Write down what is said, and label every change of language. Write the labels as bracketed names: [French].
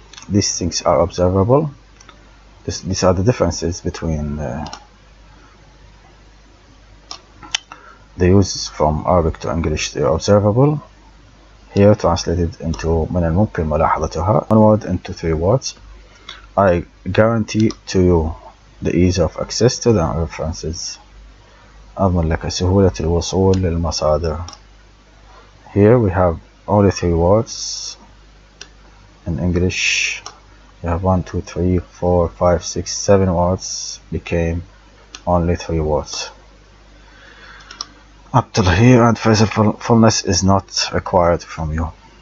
[English] These things are observable. These are the differences between the use from Arabic to English. They are observable. Here translated into [Arabic] من الممكن ملاحظتها, [English] one word into 3 words. I guarantee to you the ease of access to the references. [Arabic] أضمن لك سهولة الوصول للمصادر. [English] Here we have only 3 words. In English we have 1, 2, 3, 4, 5, 6, 7 words became only 3 words. Up till here, and phrasal is not required from you.